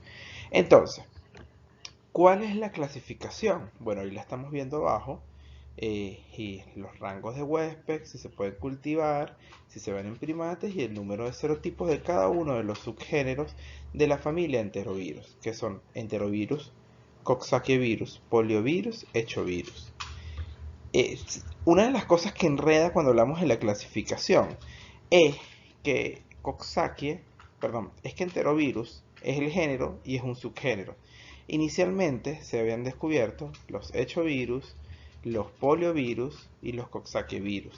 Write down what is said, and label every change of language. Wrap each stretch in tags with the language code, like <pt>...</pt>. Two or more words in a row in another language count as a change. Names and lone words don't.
<es>Entonces, ¿cuál es la clasificación? Bueno, ahí la estamos viendo abajo. Y los rangos de Westbeck, si se pueden cultivar, si se ven en primates y el número de serotipos de cada uno de los subgéneros de la familia enterovirus, que son enterovirus, coxsackievirus, poliovirus, hechovirus. Una de las cosas que enreda cuando hablamos de la clasificación es que Coxsackie, perdón, es que enterovirus es el género y es un subgénero. Inicialmente se habían descubierto los hechovirus, los poliovirus y los coxsackievirus.</es>